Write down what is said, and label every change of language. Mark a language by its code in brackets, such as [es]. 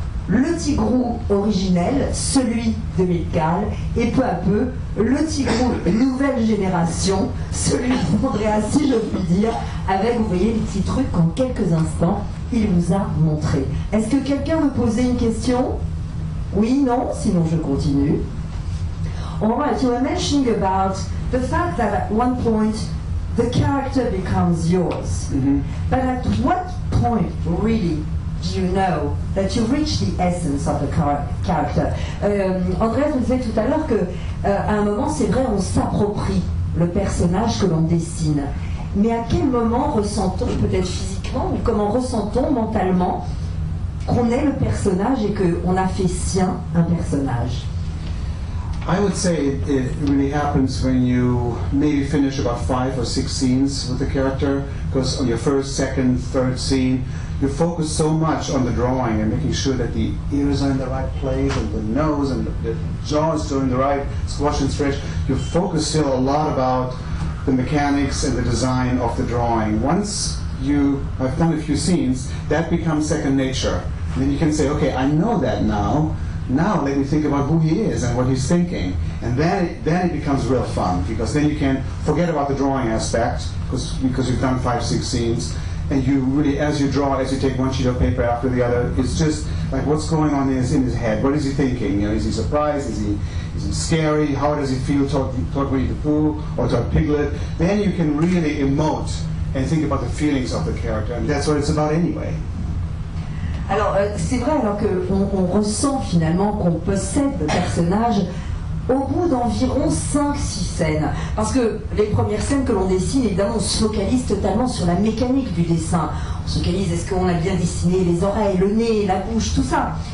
[fr] le Tigrou originel, celui de Milt Kahl, et peu à peu, le Tigrou nouvelle génération, celui d'Andreas, si je puis dire, avec, vous voyez, les petits trucs qu'en quelques instants, il vous a montré. Est-ce que quelqu'un veut poser une question? Oui, non, sinon je continue. [en] All right, you were mentioning about the fact that at one point the character becomes yours. Mm-hmm. But at what point, really, do you know that you reach the essence of the character? [fr] Andreas vous disait tout à l'heure que à un moment, c'est vrai, on s'approprie le personnage que l'on dessine. Mais à quel moment ressent-on, peut-être physiquement, ou comment ressent-on mentalement qu'on est le personnage et qu'on a fait sien un personnage? [en] I would say it really happens when you maybe finish about 5 or 6 scenes with the character, because on your first, second, third scene, you focus so much on the drawing and making sure that the ears are in the right place and the nose and the jaw is still in the right squash and stretch. You focus still a lot about the mechanics and the design of the drawing. Once you have done a few scenes, that becomes second nature. And then you can say, okay, I know that now. Now let me think about who he is and what he's thinking. And then it becomes real fun, because then you can forget about the drawing aspect, because you've done 5, 6 scenes, and you really, as you draw, as you take one sheet of paper after the other, it's just like what's going on in his head. What is he thinking? You know, is he surprised? Is he scary? How does he feel toward Winnie the Pooh or toward Piglet? Then you can really emote and think about the feelings of the character, and that's what it's about anyway. [fr] Alors, c'est vrai, alors qu'on ressent finalement qu'on possède le personnage au bout d'environ 5-6 scènes. Parce que les premières scènes que l'on dessine, évidemment, on se focalise totalement sur la mécanique du dessin. On se focalise, est-ce qu'on a bien dessiné les oreilles, le nez, la bouche, tout ça.